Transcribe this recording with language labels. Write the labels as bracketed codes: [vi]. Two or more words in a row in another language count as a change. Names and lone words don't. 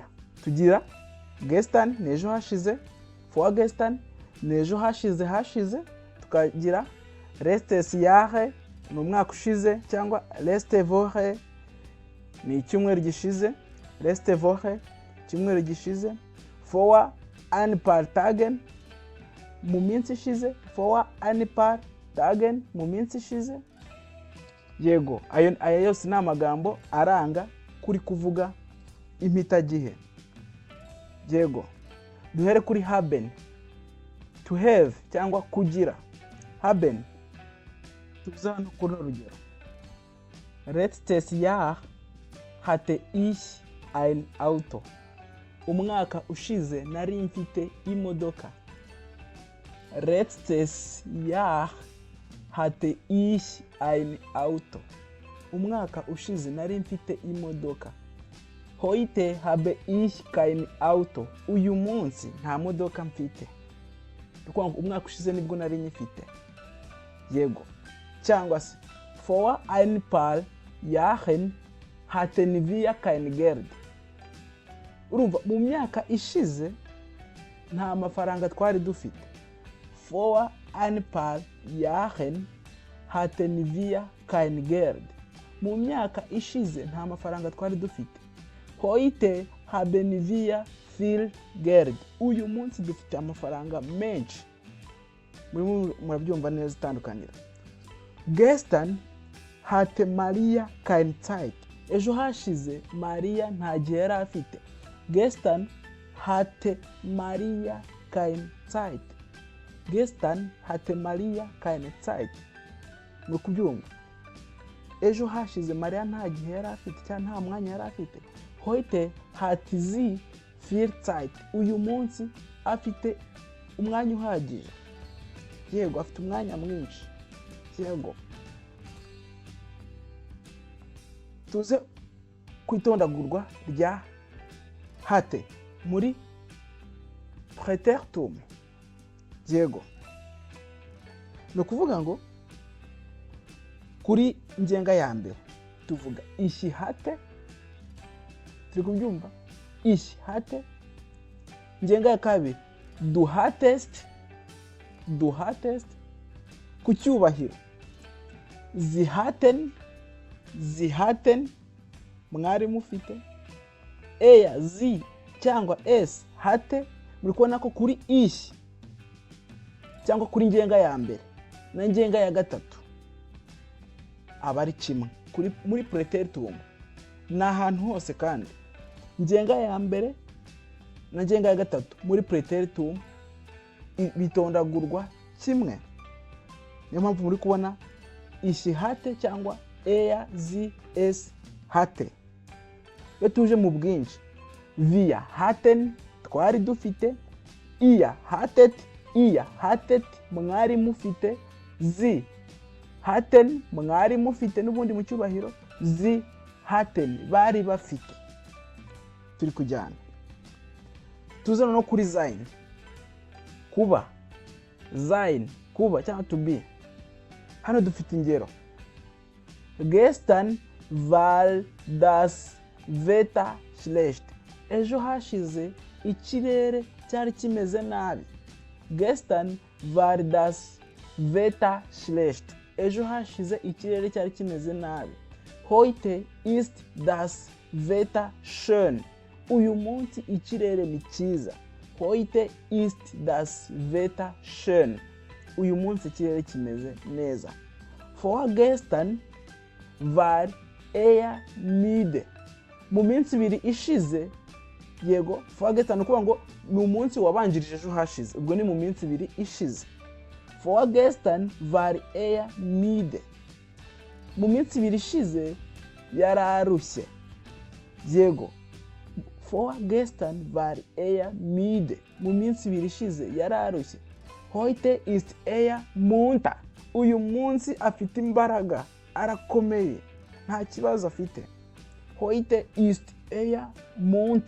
[rw] Tugira gestern, nejo hashize. Vorgestern, nejo hashize. [de] Tukagira letztes Jahr, [rw] ni umwaka ushize, cyangwa [de] letzte Woche, [rw] ni icyumweru gishize. [de] Letzte Woche, [rw] icyumweru gishize. [de] Vor ein paar Tagen, [rw] mu minsi ishize. [de] Vor ein paar Tagen, [rw] mu minsi ishize. Yego, ayo yose ni amagambo aranga kuri kuvuga impitagihe. Yego. Duhere kuri haben. [en] To have [rw] cyangwa kugira. Haben. Tuza hano kuri urugero. [de] Letztes Jahr hatte ich ein Auto. [rw] Umwaka ushize nari mfite imodoka. [de] Letztes Jahr hatte ich ein Auto. [rw] Umwaka ushize nari mfite imodoka. [de] Heute habe ich kein Auto. [rw] Uyu munsi nta modoka mfite. Kuko umwaka ushize nibwo nari nyifite. Yego. Cyangwa se [de] vor ein paar Jahren hatten wir kein Geld. [rw] Urumva mu myaka ishize nta mafaranga twari dufite. [de] Vor ein paar Jahren hatten wir kein Geld. [rw] Mu myaka ishize nta mafaranga twari dufite. [de] Heute haben wir viel Geld. [rw] Uyu munsi dufite amafaranga menshi. Murabyumva neza itandukanira. [de] Gestern hatte Maria kein Zeit. [rw] Ejo hashize Maria nta gihe yari afite. [de] Gestern hatte Maria kein Zeit. Gestern hatte Maria keine Zeit. [rw] No kubyumva. Ejo hashize Maria nta gihe yari afite cyangwa nta mwanya yari afite. [de] Heute hatte sie viel Zeit. [rw] Uyu munsi afite umwanya uhagije. Yego, afite umwanya mwinshi. Yego. Tuze kwitondagurwa rya hatte muri preteritum. Yego. No kuvuga ngo kuri ingenga ya mbere tuvuga [de] ich hatte, [rw] turi kubyumva, [de] ich hatte. [rw] Ingenga ya kabiri [de] du hattest, [rw] ku cyubahiro [de] sie hatten, [rw] mwari mufite. [de] Er, sie cyangwa es hatte, [rw] muri kubona ko kuri ich cyangwa kuri ingenga ya mbere na ingenga ya gatatu aba ari kimwe muri preteritum. Ni ahantu hose kandi ingenga ya mbere na ingenga ya gatatu muri preteritum bitondagurwa kimwe. Niyo mpamvu muri kubona [de] ich hatte [rw] cyangwa [de] er, sie, es hatte. [rw] Iyo tuje mu bwinshi, [de] wir hatten, [rw] twari dufite. [de] Ihr hattet, [rw] mwari mufite. [de] Sie hatten, [rw] mwari mufite n'ubundi mu cyubahiro. [de] Sie hatten, [rw] bari bafite. Turi kujyana. Tuzana no kuri sein, kuba. Sein, kuba cyangwa [en] to be. [rw] Hano dufite ingero. [de] Gestern war das Wetter schlecht. [rw] Ejo hashize ikirere cyari kimeze nabi. [de] Gestern war das Wetter schlecht. [rw] Ejo hashize ikirere cyari kimeze nabi. [de] Heute ist das Wetter schön. [rw] Uyu munsi ikirere ni cyiza. [de] Heute ist das Wetter schön. [rw] Uyu munsi ikirere kimeze neza. [de] Vorgestern war er müde. [rw] Mu minsi ibiri ishize, yego, vorgestern ukuvuga ngo ni umunsi wabanjirije ejo hashize, ubwo ni mu minsi ibiri ishize. [de] Vorgestern war er müde. [rw] Mu minsi ibiri ishize yararushye, yego. [de] Vorgestern war er müde. [rw] Mu minsi ibiri ishize yararushye. [de] Heute ist er munter. [rw] Uyu munsi afite imbaraga, arakomeye, nta kibazo afite. [de] Heute ist er munter.